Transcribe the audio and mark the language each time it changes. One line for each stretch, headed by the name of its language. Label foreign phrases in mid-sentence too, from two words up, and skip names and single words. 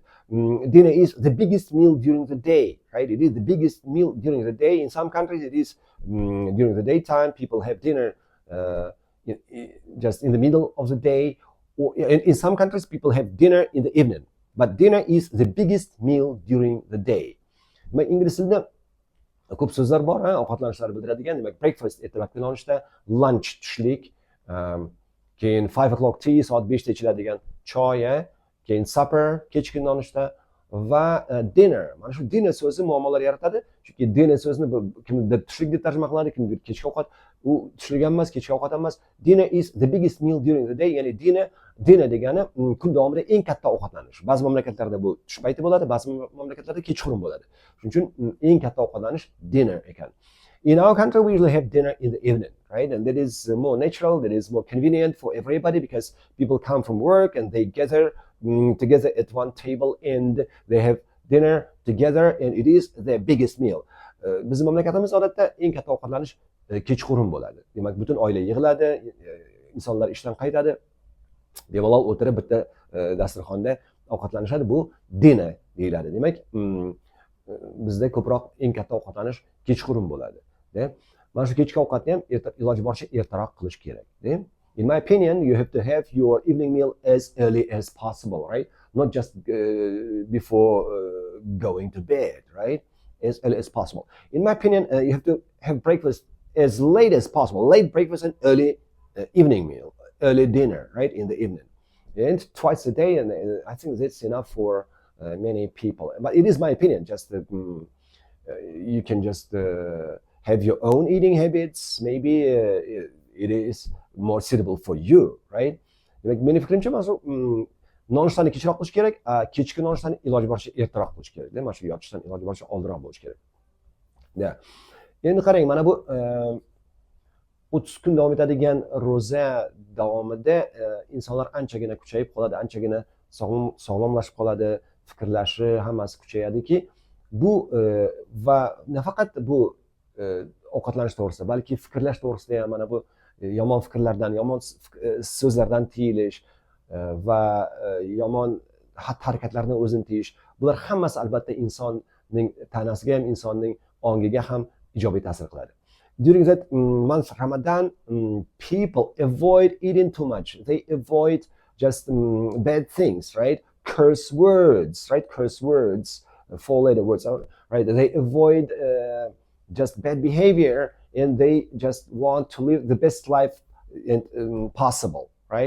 English: Dinner is the biggest meal during the day, right? It is the biggest meal during the day. In some countries, it is during the daytime. People have dinner just in the middle of the day. Or in some countries, people have dinner in the evening. But dinner is the biggest meal during the day.
Uzbek: İngliz tilida ko'p so'zlar bor, ovqatlanishlarni bildiradigan. Demak, breakfast ertalabki nonushta, lunch tushlik, keyin
English: 5 o'clock tea
Uzbek: soat 5 da ichiladigan choy, keyin supper kechki nonushta va dinner. Mana shu dinner so'zi muammolar yaratadi. Chunki dinner so'zini kimdir tushlik deb tarjima qiladi, kimdir kechki ovqat. U tushlik ham emas, kechki ovqat ham emas. Dinner is the biggest meal during the day. Ya'ni dinner degani kun davomida eng katta ovqatlanish. Ba'zi mamlakatlarda bu tush payti bo'ladi, ba'zi mamlakatlarda kechqurun bo'ladi. Shuning uchun eng katta ovqatlanish dinner ekan.
English: In our country, we usually have dinner in the evening, right? And that is more natural, that is more convenient for everybody because people come from work and they gather together at one table and they have dinner together and it is their biggest meal.
Uzbek: Bizning mamlakatimiz odatda eng katta ovqatlanish kechqurun bo'ladi. Demak, butun oila yig'iladi, insonlar ishdan qaytadi, bemalol o'tirib bitta dasturxonda ovqatlanishadi. Bu dinner deyiladi. Demak, bizda ko'proq eng katta ovqatlanish kechqurun bo'ladi. Mana shu kechki ovqatni ham iloji boricha ertaroq qilish kerak.
English: In my opinion, you have to have your evening meal as early as possible, right? Not just before going to bed, right? as early as possible. In my opinion, you have to have breakfast as late as possible. Late breakfast and early evening meal, early dinner, right, in the evening. And twice a day, and I think that's enough for many people. But it is my opinion, just that you can just have your own eating habits. Maybe it is more suitable for you, right?
Uzbek: Demak, meni fikrimcha, mana shu nonushtaning kechroq qilish kerak, kechki nonushtaning iloji boricha ertaroq qilish kerak. Mana shu yotishdan iloji boricha oldinroq bo'lishi kerak. Ya. Endi qarang, mana bu 30 kun davom etadigan ro'za davomida insonlar anchagina kuchayib qoladi, anchagina sog'lomlashib qoladi, fikrlashi hammasi kuchayadiki, bu va nafaqat bu ovqatlanish to'g'risida, balki fikrlash to'g'risida ham mana bu yomon fikrlardan, yomon so'zlardan tiyilish va yomon xatti-harakatlardan o'zini tiyish, bular hammasi albatta insonning tanasiga ham, insonning ongiga ham ijobiy ta'sir qiladi.
English: During that month Ramadan, people avoid eating too much. They avoid just bad things, right? Curse words, right? Curse words, four-letter words, right? They avoid just bad behavior, and they just want to live the best life possible, right?